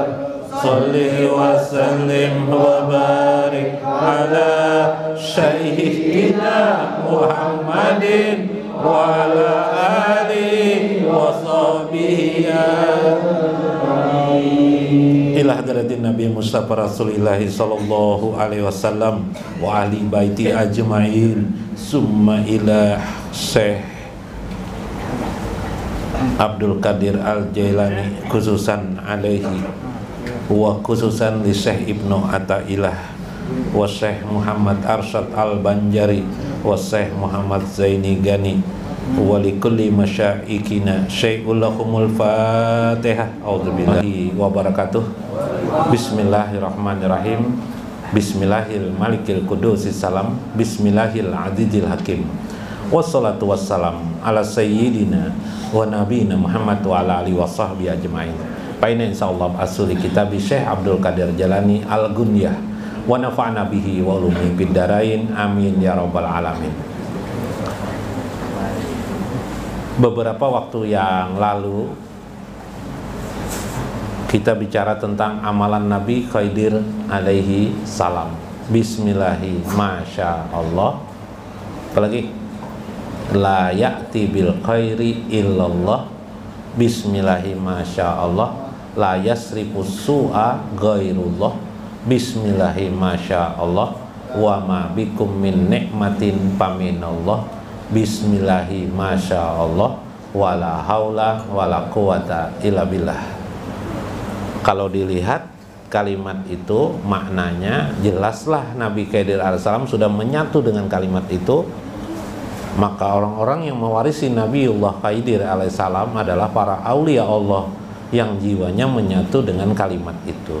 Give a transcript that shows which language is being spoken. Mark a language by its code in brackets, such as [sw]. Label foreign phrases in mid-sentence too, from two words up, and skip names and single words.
[ar] صل وسلم وبارك على سيدنا محمد وعلى آله وصحبه إلى حضرة النبي مصطفى رسول الله صلى الله عليه وسلم وأهل بيته أجمعين ثم إلى شيخ Abdul Qadir Al-Jailani خصوصا عليه وخصوصا ل Syekh Ibnu Athaillah wa Syekh Muhammad Arsyad Al-Banjari wa Syekh Muhammad Zaini Gani ولكل مشايخنا شيء لهم الفاتحة. أعوذ بالله وبركاته. بسم الله الرحمن الرحيم. بسم الله الملك القدوس السلام. بسم الله العزيز الحكيم. والصلاة والسلام على سيدنا ونبينا محمد وعلى آله وصحبه أجمعين. Paina insyaallah asuli kitab Syekh Abdul Qadir Jalani Al-Gunyah ونفعنا به وعلومه في الدارين آمين يا رب العالمين. [id] Beberapa waktu yang lalu kita bicara tentang amalan Nabi Khidir [ar] عليه السلام. بسم الله ما شاء الله. Apalagi لا يأتي بالخير إلا الله. بسم الله ما شاء الله. لا يصرف السوء غير الله. بسم الله ما شاء الله. وما بكم من نعمة فمن الله. بسم الله ما شاء الله. ولا حول ولا قوة إلا بالله. [id] Kalau dilihat kalimat itu maknanya jelaslah Nabi Khidir alaihissalam sudah menyatu dengan kalimat itu. Maka orang-orang yang mewarisi Nabiullah Khidir alaihissalam adalah para aulia Allah yang jiwanya menyatu dengan kalimat itu.